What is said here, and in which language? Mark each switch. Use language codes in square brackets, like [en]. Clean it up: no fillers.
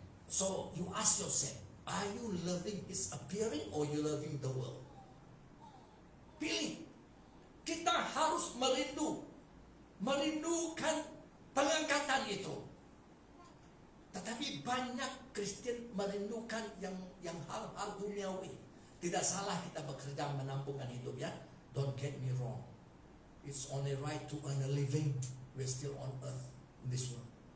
[en] So you ask yourself, are you loving his appearing or you loving the world? [id] Pilih. Kita harus merindukan pengangkatan itu. Tetapi banyak Kristen merindukan yang hal-hal duniawi. Tidak salah kita bekerja menampungkan hidup, ya. [en] Don't get me wrong. It's only right to earn a living. We're still on earth in this world.